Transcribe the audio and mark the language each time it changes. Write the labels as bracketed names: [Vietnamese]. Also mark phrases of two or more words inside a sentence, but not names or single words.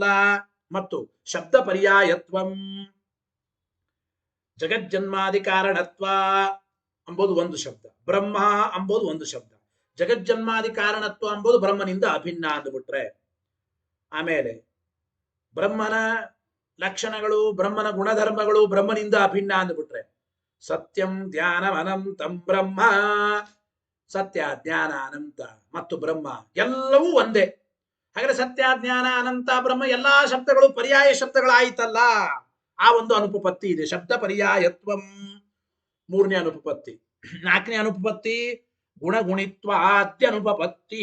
[Kannada] ಮತ್ತು ಶಬ್ದ ಪರ್ಯಾಯತ್ವಂ, ಜಗಜ್ಜನ್ಮಾದಿ ಕಾರಣತ್ವ ಎಂಬುದು ಒಂದು ಶಬ್ದ, ಬ್ರಹ್ಮ ಎಂಬುದು ಒಂದು ಶಬ್ದ. ಜಗಜ್ಜನ್ಮಾದಿ ಕಾರಣತ್ವ ಎಂಬುದು ಬ್ರಹ್ಮನಿಂದ ಅಭಿನ್ನ ಅಂದ್ಬಿಟ್ರೆ, ಆಮೇಲೆ ಬ್ರಹ್ಮನ ಲಕ್ಷಣಗಳು ಬ್ರಹ್ಮನ ಗುಣಧರ್ಮಗಳು ಬ್ರಹ್ಮನಿಂದ ಅಭಿನ್ನ ಅಂದ್ಬಿಟ್ರೆ, [Sanskrit] ಸತ್ಯಂ ಜ್ಞಾನಂ ಅನಂತಂ ಬ್ರಹ್ಮ, [Kannada] ಸತ್ಯ ಜ್ಞಾನ ಅನಂತ ಮತ್ತು ಬ್ರಹ್ಮ ಎಲ್ಲವೂ ಒಂದೇ. ಹಾಗಾದ್ರೆ ಸತ್ಯ ಜ್ಞಾನ ಅನಂತ ಬ್ರಹ್ಮ ಎಲ್ಲಾ ಶಬ್ದಗಳು ಪರ್ಯಾಯ ಶಬ್ದಗಳಾಯಿತಲ್ಲ, ಆ ಒಂದು ಅನುಪಪತ್ತಿ ಇದೆ. ಶಬ್ದ ಪರ್ಯಾಯತ್ವಂ ಮೂರನೇ ಅನುಪಪತ್ತಿ. ನಾಲ್ಕನೇ ಅನುಪಪತ್ತಿ ಗುಣಗುಣಿತ್ವಾದ್ಯನುಪಪತ್ತಿ.